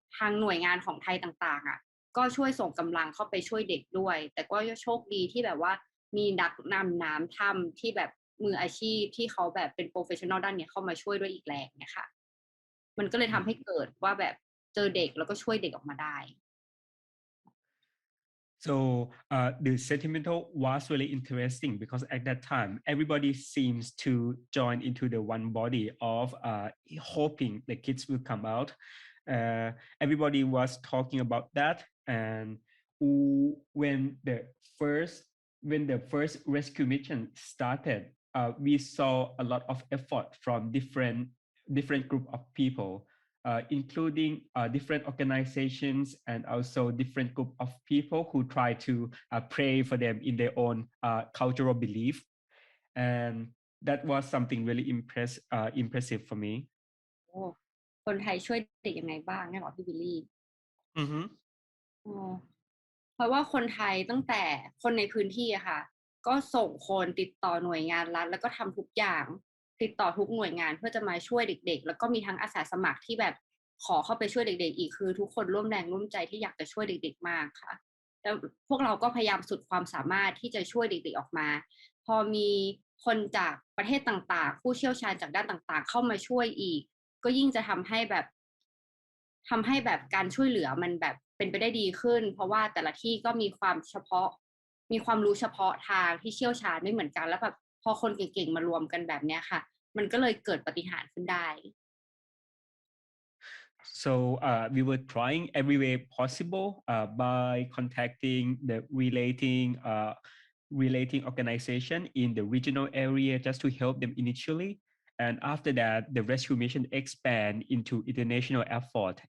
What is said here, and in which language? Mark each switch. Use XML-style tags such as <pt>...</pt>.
<th>งหน่วยงานของไทยต่างๆก็ช่วยส่งกำลังเข้าไปช่วยเด็กด้วยแต่ก็โชคดีที่แบบว่ามีนักนำน้ำถ้ำที่แบบมืออาชีพที่เขาแบบเป็นโปรเฟชชั่นอลด้านนี้เข้ามาช่วยด้วยอีกแรงเนี่ยค่ะมันก็เลยทำให้เกิดว่าแบบเจอเด็กแล้วก็ช่วยเด็กออกมาได้</th> <en>So the sentimental was really interesting because at that time everybody seems to join into the one body of hoping the kids will come out. Everybody was talking about that, and when the first rescue mission started, we saw a lot of effort from different group of people. Including different organizations and also different group of people who try to pray for them in their own cultural belief. And that was something really impressive for me.</en> <th>คนไทยช่วยเด็กยังไงบ้างเนี่ยหรอพี่บิลลี่เพราะว่าคนไทยตั้งแต่คนในพื้นที่อะค่ะก็ส่งคนติดต่อหน่วยงานรัฐแล้วก็ทำทุกอย่าง ติดต่อทุกหน่วยงานเพื่อจะมาช่วยเด็กๆแล้วก็มีทั้งอาสาสมัครที่แบบขอเข้าไปช่วยเด็กๆอีกคือทุกคนร่วมแรงร่วมใจที่อยากจะช่วยเด็กๆมากค่ะแล้วพวกเราก็พยายามสุดความสามารถที่จะช่วยเด็กๆออกมาพอมีคนจากประเทศต่างๆผู้เชี่ยวชาญจากด้านต่างๆเข้ามาช่วยอีกก็ยิ่งจะทำให้แบบ การช่วยเหลือมันแบบเป็นไปได้ดีขึ้นเพราะว่าแต่ละที่ก็มีความรู้เฉพาะทางที่เชี่ยวชาญไม่เหมือนกันแล้วแบบพอคนเก่งๆมารวมกันแบบนี้ค่ะมันก็เลยเกิดปาฏิหาริย์ขึ้นได้</th> <en>So we were trying every way possible by contacting the relating organization in the regional area just to help them initially. And after that, the rescue mission expand into international effort.</en>